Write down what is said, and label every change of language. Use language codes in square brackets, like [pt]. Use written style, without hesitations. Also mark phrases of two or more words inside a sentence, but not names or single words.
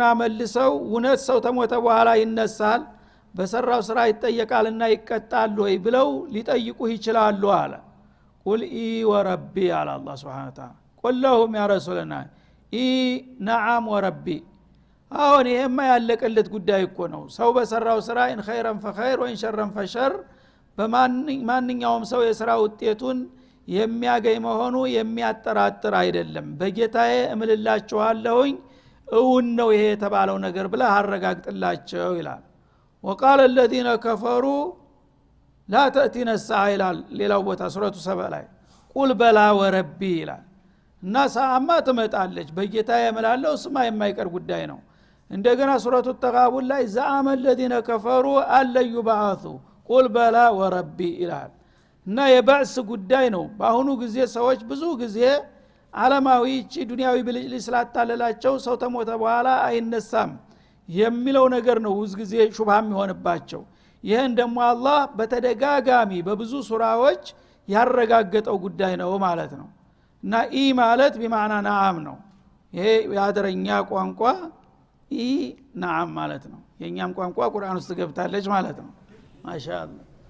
[am] መልሰው እውነት ሰው ተሞተ በኋላ ይነሳል በሰራው ስራ ይጠየቃልና ይቀጣል ወይ ብለው ሊጠይቁ ይችላሉ አለ [ar] قل إي وربي [am] አለ አላህ [ar] سبحانه وتعالى قل لهم يا رسولنا إي نعم وربي [am] አሁን ይሄማ ያለቀለት ጉዳይ እኮ ነው ሰው በሰራው ስራ [ar] إن خيرا فخير وإن شرا فشر [am] በማንኛውም ሰው የሥራ ውጤቱን የሚያገኝ መሆኑ የሚያጠራጥር አይደለም በጌታዬ እምልላችኋለሁኝ እውን ነው ይሄ የተባለው ነገር ብለ አረጋግጥላቸው ይላል [ar] وقال الذين كفروا لا تأتينا الساعة [am] ይላል ሌላው ቦታ ሱረቱ ሰባ ላይ [ar] قل بلى وربي [am] ይላል እና ሰዓማ ትመጣለች በጌታዬ እምላለሁ ስማ የማይቀር ጉዳይ ነው እንደገና ሱረቱ ተጋቡን ላይ [ar] زعم الذين كفروا [am] አለ ይባዓቱ [ar] قل بلى وربي [am] ይላል እና የባዕስ ጉዳይ ነው በአሁኑ ጊዜ ሰዎች ብዙ ጊዜ ዓለማዊ ዱንያዊ ብልጭልጭ ስላታለላቸው ሰው ተሞተ በኋላ አይነሳም የሚለው ነገር ነው ውዝ ጊዜ ሹብሃም ይሆንባቸው ይሄን ደግሞ አላህ በተደጋጋሚ በብዙ ሱራዎች ያረጋገጠው ጉዳይ ነው ማለት ነው እና ኢ ማለት በማዕና ነዓም ነው ይሄ ያደረኛ ቋንቋ [ar] إي نعم [am] ማለት ነው የኛም ቋንቋ ቁርአን ውስጥ ገብታለች ማለት ነው ማሻአላህ